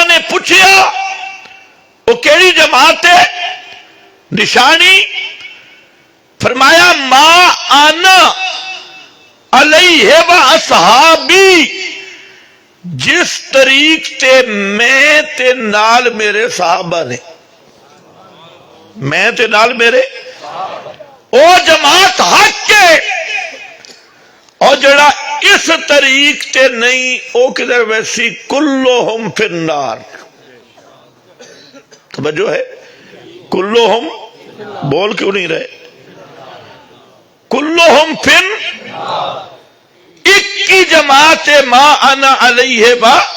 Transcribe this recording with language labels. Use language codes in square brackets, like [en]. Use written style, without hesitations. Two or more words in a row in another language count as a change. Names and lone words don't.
[pa] نے پوچھیا وہ کیڑی جماعت ہے نشانی فرمایا [ar] ما انا علیہ و اصحابی [pa] جس طریق تے میں تے نال میرے صحابہ نے میں تے نال میرے او جماعت حق کے اور جڑا اس طریق تے نہیں او کدھر ویسی [ar] کلہم فی النار [pa] توجہ ہے کلہم بول کیوں نہیں رہے [ar] کلہم فی النار [pa] ایک کی جماعت [ar] ما انا علیہ با